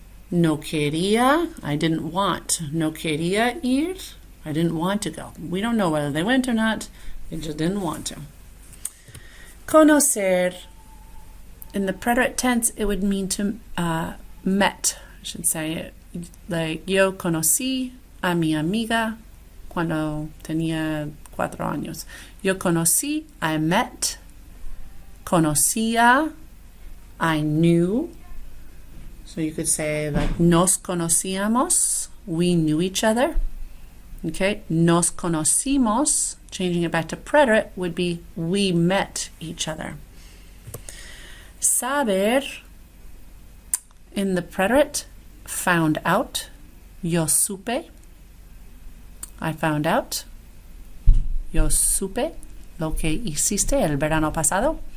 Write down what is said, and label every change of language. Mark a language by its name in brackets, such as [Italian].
[Spanish] No quería, [English] I didn't want. [Spanish] No quería ir, [English] I didn't want to go. We don't know whether they went or not. They just didn't want to. Conocer, in the preterite tense, it would mean to met, I should say. [Spanish] Like, yo conocí a mi amiga cuando tenía 4 años. Yo conocí, [English] I met. [Spanish] Conocía, [English] I knew. So you could say like, [Spanish] nos conocíamos, [English] we knew each other. Okay, [Spanish] nos conocimos, [English] changing it back to preterite, would be we met each other. Saber, in the preterite, found out. [Spanish] Yo supe, [English] I found out. [Spanish] Yo supe lo que hiciste el verano pasado.